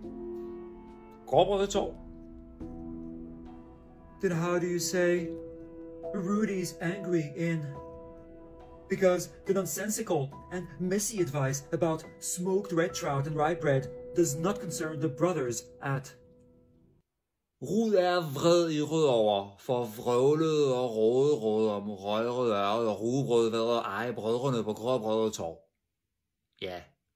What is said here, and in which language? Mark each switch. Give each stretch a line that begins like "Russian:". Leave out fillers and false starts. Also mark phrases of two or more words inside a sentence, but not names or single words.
Danish: Gråbrødretorv.
English: Then how do you say Rudy's angry in? Because the nonsensical and messy advice about smoked red trout and rye bread does not concern the brothers at.
Danish: Rud er vred i Rødovre, for vrøvlet og råde om røgrød ørred og rugbrød ved at eje brødrene på Gråbrødretorv. Ja.